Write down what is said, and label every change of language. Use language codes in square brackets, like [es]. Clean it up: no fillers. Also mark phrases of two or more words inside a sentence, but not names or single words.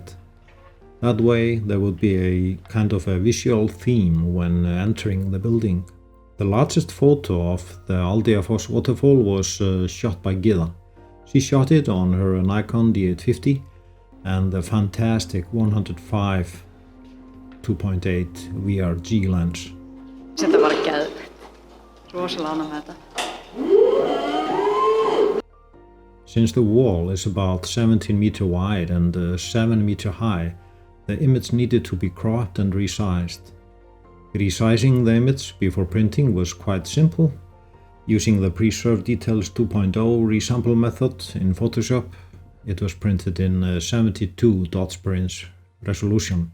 [en] That way there would be a kind of a visual theme when entering the building. The largest photo of the Aldeafoss waterfall was shot by Gyða. She shot it on her Nikon D850 and the fantastic 105 2.8 VRG lens. [is] Þetta var geðveikt. Rosalega ánægð með þetta. [en] Since the wall is about 17 meter wide and 7 meter high, the image needed to be cropped and resized. Resizing the image before printing was quite simple. Using the Preserve Details 2.0 resample method in Photoshop, it was printed in 72 dots per inch resolution.